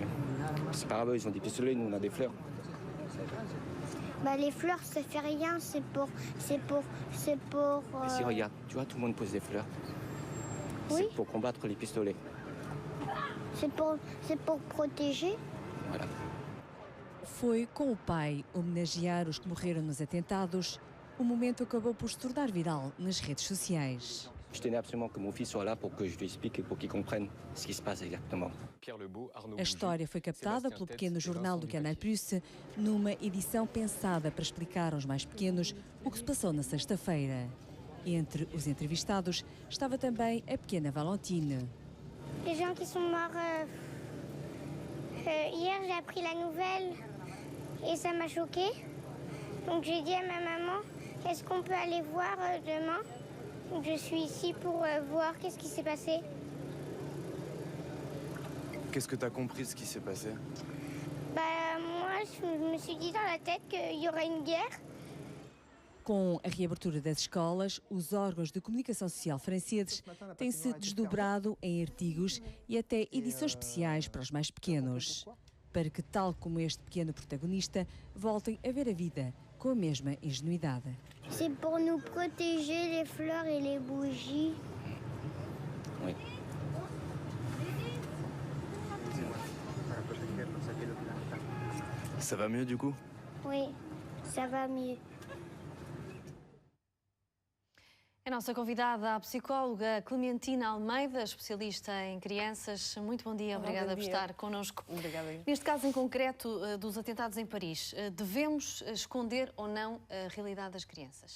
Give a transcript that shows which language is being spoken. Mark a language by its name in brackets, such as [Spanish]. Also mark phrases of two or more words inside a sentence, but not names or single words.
[French] C'est pas grave, ils ont des pistolets, nous on a des fleurs. Bah les fleurs, ça fait rien, c'est pour. Et si, regarde, tu vois, tout le monde pose des fleurs. Oui. C'est pour combattre les pistolets. C'est pour protéger. Voilà. [Portuguese] Foi com o pai homenagear os que morreram nos atentados. O momento acabou por se tornar viral nas redes sociais. [French] Je tenais absolument que mon fils soit là pour que je lui explique et pour qu'il comprenne ce qui se passe exactement. [Portuguese] A história foi captada pelo pequeno jornal do Canal Plus numa edição pensada para explicar aos mais pequenos o que se passou na sexta-feira. Entre os entrevistados estava também a pequena Valentine. [French] Les gens qui sont morts hier, j'ai appris la nouvelle et ça m'a choquée. Donc j'ai dit à ma maman, est-ce qu'on peut aller voir demain? Donc je suis ici pour voir qu'est-ce qui s'est passé. Qu'est-ce que tu as compris de ce qui s'est passé? Bah moi, je me suis dit dans la tête qu'il y aurait une guerre. [Portuguese] Com a reabertura das escolas, os órgãos de comunicação social franceses têm-se desdobrado em artigos e até edições especiais para os mais pequenos, para que, tal como este pequeno protagonista, voltem a ver a vida com a mesma ingenuidade. [French] C'est pour nous protéger les fleurs et les bougies. Oui. Ça va mieux du coup? Oui, ça va mieux. [Portuguese] A nossa convidada, a psicóloga Clementina Almeida, especialista em crianças. Muito bom dia, obrigada por estar connosco. Obrigada. Neste caso em concreto dos atentados em Paris, devemos esconder ou não a realidade das crianças?